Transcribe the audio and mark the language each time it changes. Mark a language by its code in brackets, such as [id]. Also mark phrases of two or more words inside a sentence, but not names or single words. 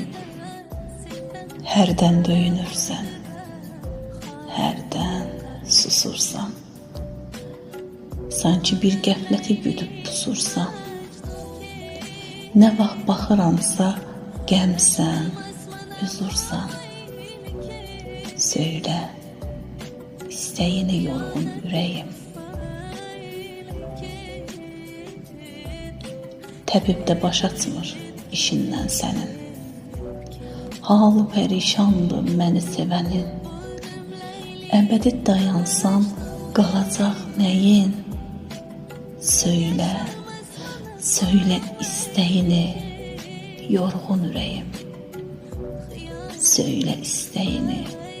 [az] Herden döyünürsen, herden susursan, sanki bir qəfləti güdüb pusursan. Ne vaxt baxıramsa qəmsən, huzursan. [tr] Söyle isteğini yorgun yüreğim. [az] Təbib də baş açmır işindən sənin. Halı perişandır məni sevənin. Əbədi dayansan qalacaq nəyin? [tr] Söyle, söyle isteğini yorgun yüreğim. Söyle isteğini